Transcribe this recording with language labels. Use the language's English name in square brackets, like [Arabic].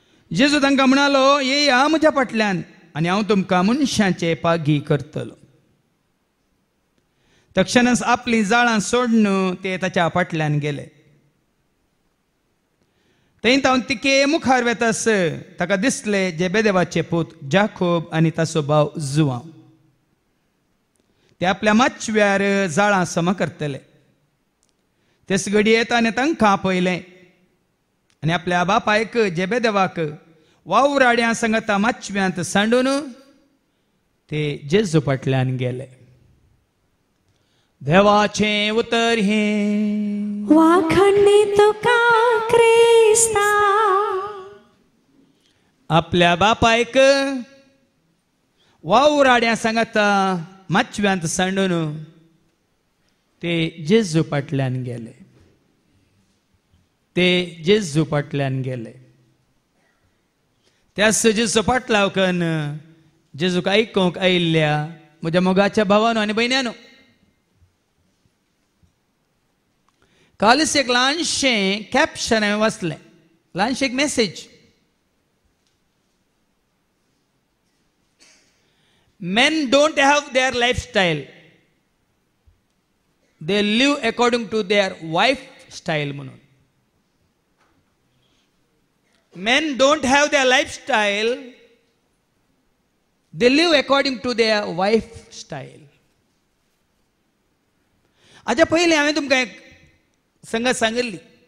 [Goan Konkani] जेजू तांकां म्हणालो, येया म्हज्या फाटल्यान आनी हांव तुमकां मनशांचे पागी करतलो. तक्षणच आपली जाळां सोडून ते ताच्या फाटल्यान गेले. थंय हांव तिके मुखार वेतास ताका दिसले जेबेदेवाचे पूत जाकोब आनी ताचो भाव जुआंव. ते आपल्या माचव्यार जाळां सम करतले. तेच घडये ताणें तांकां पळयलें आनी आपल्या बापायक जेबेदेवाक वावराड्यां सांगता माचव्यांत सांडून ते जेजू फाटल्यान गेले. देवाचें उतर हें. वाखणी तुका क्रिस्ता. आपल्या बापायक वावराड्यां सांगता माचव्यांत सांडून ते जेजू फाटल्यान गेले. ते जेजू फाटल्यान गेले. त्याच जेजू फाटलावकन जेजूक आयकूंक आयिल्ल्या म्हज्या मोगाच्या भावानो आनी भयण्यानो, कालच एक ल्हानशें कॅप्शन हांवें वाचलें, ल्हानशें एक message. [English] Men don't have their lifestyle, they live according to their wife style म्हणून. Men don't have their lifestyle, they live according to their wife style. [Goan Konkani] हाच्या पयलीं हांवें तुमकां एक संगत सांगिल्ली.